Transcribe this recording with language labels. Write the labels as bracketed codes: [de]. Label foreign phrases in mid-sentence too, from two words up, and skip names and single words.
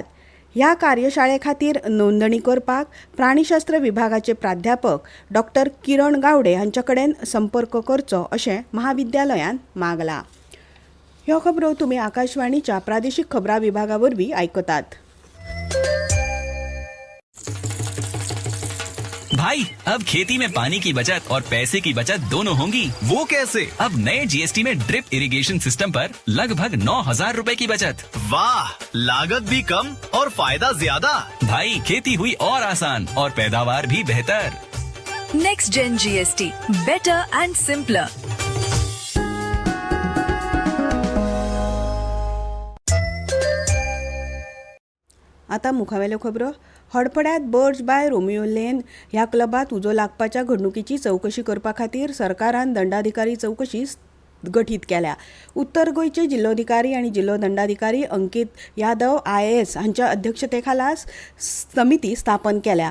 [kok] ह्या कार्यशाळे खातीर नोंदणी करपाक प्राणीशास्त्र विभागाचे प्राध्यापक डॉ. किरण गावडे हांचे कडेन संपर्क करचो अशें महाविद्यालयान मागलां. ह्यो खबरो तुमी आकाशवाणीच्या प्रादेशीक खबरां विभागा वरवीं आयकतात. [hi] भाई अब खेती में पानी की बचत और पैसे की बचत दोनों होंगी। वो कैसे? अब नए जीएसटी में [en] drip irrigation system [hi] पर लगभग 9,000 रुपए की बचत। वाह, लागत भी कम और फायदा ज्यादा। भाई खेती हुई और आसान और पैदावार भी बेहतर। [en] Next Gen GST, better and simpler. [kok] आता मुखावेल्यो खबरो. हडपड्यात बर्ज बाय रोमियो लेन ह्या क्लबात उजो लागपाच्या घडणुकीची चवकशी करपा खातीर सरकारान दंडाधिकारी चवकशी गठीत केल्या. उत्तर गोंयचे जिल्लोधिकारी आनी जिल्लो दंडाधिकारी अंकीत यादव IAS हांच्या अध्यक्षतेखाला समिती स्थापन केल्या.